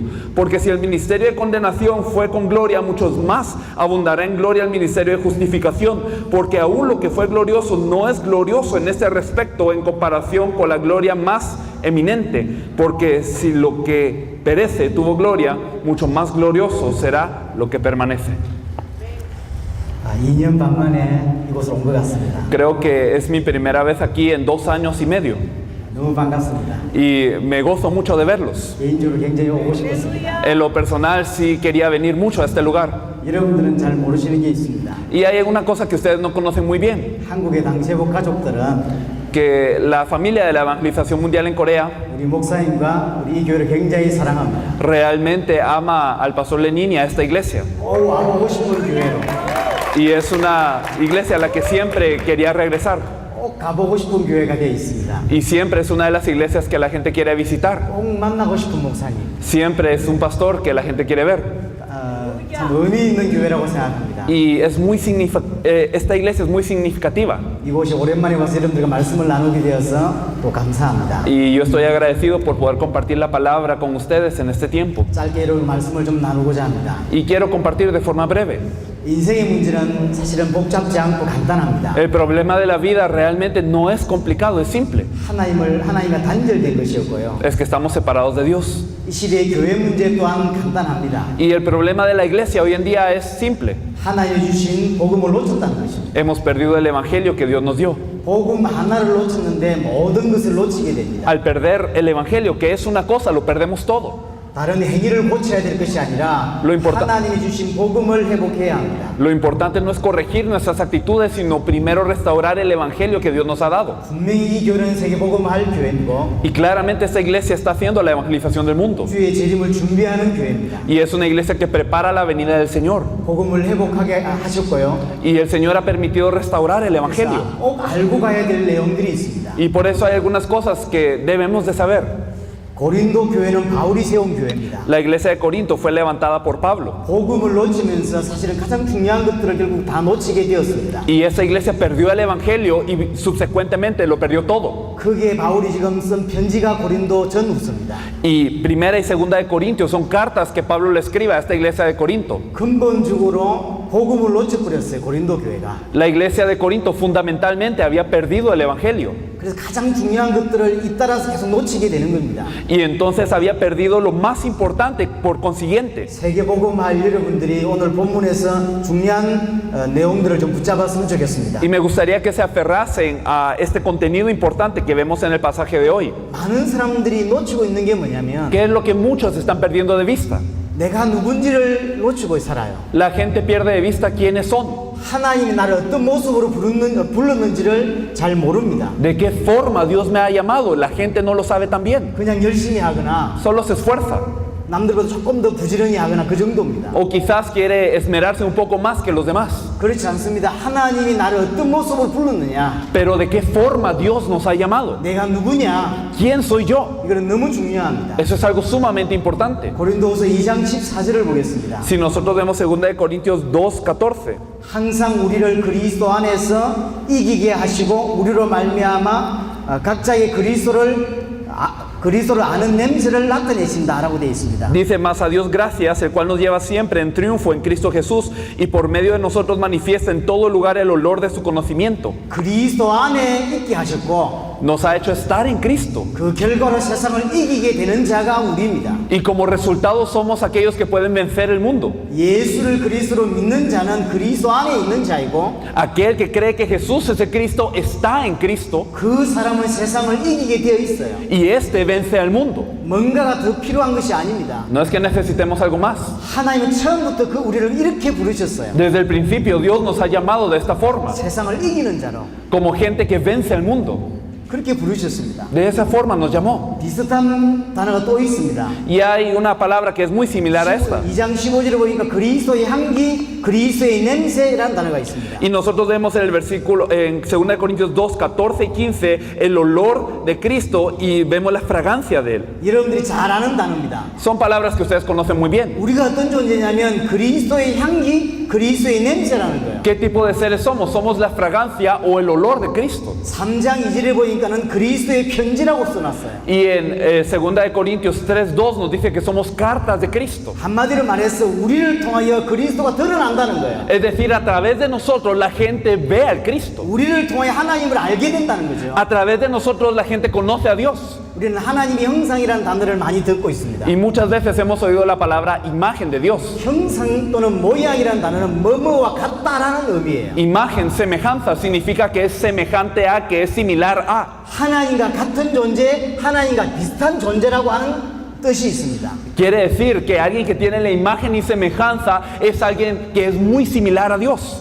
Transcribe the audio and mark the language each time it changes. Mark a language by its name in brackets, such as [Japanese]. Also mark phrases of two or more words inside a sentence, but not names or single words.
[Spanish] Porque si el ministerio de condenación fue con gloria, muchos más abundará en gloria el ministerio de justificación, porque aún lo que fue glorioso no es glorioso en este respecto en comparación con la gloria más eminente, porque si lo que perece tuvo gloria, mucho más glorioso será lo que permanece. [Korean] 2년 반 만에 이곳으로 온 것 같습니다. [Spanish] Creo que es mi primera vez aquí en 2 años y medio [Korean] 너무 반갑습니다. [Spanish] y me gozo mucho de verlos. [Korean] 개인적으로 굉장히 오고 싶었습니다. [Spanish] En lo personal sí quería venir mucho a este lugar. [Korean] 여러분들은 잘 모르시는 게 있습니다. [Spanish] Y hay una cosa que ustedes no conocen muy bien, [Korean] 한국의 당시국 가족들은 [Spanish] que la familia de la evangelización mundial en Corea [Korean] 우리 목사님과 우리 이 교회를 굉장히 사랑합니다. [Spanish] realmente ama al pastor Lenin y a esta iglesia. [Korean] 와보고 싶은 교회로, [Spanish] Y es una iglesia a la que siempre quería regresar. [Korean] 꼭 가보고 싶은 교회가 되어 있습니다. [Spanish] Y siempre es una de las iglesias que la gente quiere visitar. [Korean] 꼭 만나고 싶은 목사님. [Spanish] Siempre es un pastor que la gente quiere ver. [Korean] 참 의미 있는 교회라고 생각합니다. [Spanish] Y es esta iglesia es muy significativa. [Korean] 이곳이 오랜만에 와서 여러분들과 말씀을 나누게 되어서 또 감사합니다. [Spanish] Y yo estoy agradecido por poder compartir la palabra con ustedes en este tiempo. [Korean] 짧게 여러분 말씀을 좀 나누고자 합니다. [Spanish] Y quiero compartir de forma breve. [Korean] 인생의 문제는 사실은 복잡지 않고 간단합니다. [Spanish] El problema de la vida realmente no es complicado, es simple. [Korean] 하나님과 단절된 것이었고요. [Spanish] Es que estamos separados de Dios. [Korean] 이 시대의 교회 문제 또한 간단합니다. [Spanish] Y el problema de la iglesia hoy en día es simple. [Korean] 하나님 주신 복음을 놓쳤다는 것입니다. [Spanish] Hemos perdido el evangelio que Dios nos dio. [Korean] 복음 하나를 놓쳤는데 모든 것을 놓치게 됩니다. [Spanish] Al perder el evangelio, que es una cosa, lo perdemos todo. [Korean] 다른 행위를 고쳐야 될 것이 아니라 하나님이 주신 복음을 회복해야 합니다. [Spanish] Lo importante no es corregir nuestras actitudes, sino primero restaurar el evangelio que Dios nos ha dado. [Korean] 분명히 이 교회는 세계 복음할 교회이고 [Spanish] Y claramente esta iglesia está haciendo la evangelización del mundo. [Korean] 주의 재림을 준비하는 교회입니다. [Spanish] Y es una iglesia que prepara la venida del Señor. [Korean] 복음을 회복하게 하셨고요. [Spanish] Y el Señor ha permitido restaurar el evangelio. [Korean] 꼭 알고 가야 될 내용들이 있습니다. [Spanish] Y por eso hay algunas cosas que debemos de saber. [Korean] 고린도 교회는 바울이 세운 교회입니다. [Spanish] La iglesia de Corinto fue levantada por Pablo. [Korean] 복음을 놓치면서 사실은 가장 중요한 것들을 결국 다 놓치게 되었습니다. [Spanish] Y esa iglesia perdió el evangelio y subsecuentemente lo perdió todo. [Korean] 그게 바울이 지금 쓴 편지가 고린도 전후서입니다. [Spanish] Y primera y segunda de Corintios son cartas que Pablo le escribe a esta iglesia de Corinto. [Korean] 근본적으로 복음을 놓쳐버렸어요, 고린도 교회가. [Spanish] La iglesia de Corinto fundamentalmente había perdido el evangelio. [Korean] 그래서 가장 중요한 것들을 잇따라서 계속 놓치게 되는 겁니다. [Spanish] Y entonces había perdido lo más importante por consiguiente. [Korean] 세계복음할 여러분들이 오늘 본문에서 중요한 내용들을 좀 붙잡았으면 좋겠습니다. [Spanish] Y me gustaría que se aferrasen a este contenido importante que vemos en el pasaje de hoy. [Korean] 많은 사람들이 놓치고 있는 게 뭐냐면 [Spanish] ¿Qué es lo que muchos están perdiendo de vista? [Korean] 내가 누군지를 놓치고 살아요. [Spanish] La gente pierde de vista quiénes son. [Korean] 하나님이 나를 어떤 모습으로 불렀는지를 잘 모릅니다. [Spanish] ¿De qué forma Dios me ha llamado? La gente no lo sabe tan bien. [Korean] 그냥 열심히 하거나 [Spanish] Solo se esfuerza. [Korean] 남들보다 조금 더 부지런히 하거나 그 정도입니다. [Spanish] O quizás quiere esmerarse un poco más que los demás. [Korean] 그렇지 않습니다. 하나님이 나를 어떤 모습으로 불렀느냐, [Spanish] Pero ¿de qué forma Dios nos ha llamado? [Korean] 내가 누구냐, [Spanish] ¿Quién soy yo? [Korean] 이거는 너무 중요합니다. [Spanish] Eso es algo sumamente importante. [Korean] 고린도후서 2장 14절을 보겠습니다. [Spanish] Si nosotros vemos 2 Corintios 2:14, [Korean] 항상 우리를 그리스도 안에서 이기게 하시고 우리로 말미암아 각자의 그리스도를 아는 냄새를 나타내신다라고 되어 있습니다. [Spanish] dice: mas a Dios gracias, el cual nos lleva siempre en triunfo en Cristo Jesús, y por medio de nosotros manifiesta en todo lugar el olor de su conocimiento. [Korean] 그리스도 안에 있게 하셨고 [Spanish] Nos ha hecho estar en Cristo, [Korean] 그 결과로 세상을 이기게 되는 자가 우리입니다. [Spanish] y como resultado somos aquellos que pueden vencer el mundo. [Korean] 예수를 그리스도로 믿는 자는 그리스도 안에 있는 자이고 [Spanish] Aquel que cree que Jesús es el Cristo está en Cristo, [Korean] 그 사람은 세상을 이기게 되어 있어요. [Spanish] y este vence al mundo. [Korean] 뭔가가 더 필요한 것이 아닙니다. [Spanish] No es que necesitemos algo más. [Korean] 하나님은 처음부터 그 우리를 이렇게 부르셨어요. [Spanish] Desde el principio Dios nos ha llamado de esta forma, [Korean] 세상을 이기는 자로 [Spanish] como gente que vence al mundo. [Korean] 그렇게 부르셨습니다. [Spanish] De esa forma nos llamó. [Korean] 비슷한 단어가 또 있습니다. [Spanish] Y hay una palabra que es muy similar a esta. [Korean] 2장 15절에 보니까 그리스도의 향기, 그리스도의 냄새라는 단어가 있습니다. [Spanish] Y nosotros vemos en el versículo, en 2 Corintios 2, 14 y 15, el olor de Cristo, y vemos la fragancia de Él. [Korean] 여러분들이 잘 아는 단어입니다. [Spanish] Son palabras que ustedes conocen muy bien. [Korean] 우리가 어떤 존재냐면 그리스도의 향기, 그리스도의 냄새라는 거예요. [Spanish] ¿Qué tipo de seres somos? Somos la fragancia o el olor de Cristo. [Korean] 3장 2절에 보니까는 그리스도의 편지라고 써놨어요. [Spanish] Y en 2 Corintios 3, 2 nos dice que somos cartas de Cristo. [Korean] 한마디로 말해서 우리를 통하여 그리스도가 드러난다는 거예요. [Spanish] Es decir, a través de nosotros la gente ve al Cristo. [Korean] 우리를 통하여 하나님을 알게 된다는 거죠. [Spanish] A través de nosotros la gente conoce a Dios. [Korean] 우리는 하나님의 형상이라는 단어를 많이 듣고 있습니다. [Spanish] Y muchas veces hemos oído la palabra imagen de Dios. [Korean] 형상 또는 모양이라는 단어는 뭐뭐와 같다라는 의미예요. [Spanish] Imagen, semejanza, significa que es semejante a, que es similar a. [Korean] 하나님과 같은 존재, 하나님과 비슷한 존재라고 하는 뜻이 있습니다. [Spanish] Quiere decir que alguien que tiene la imagen y semejanza es alguien que es muy similar a Dios.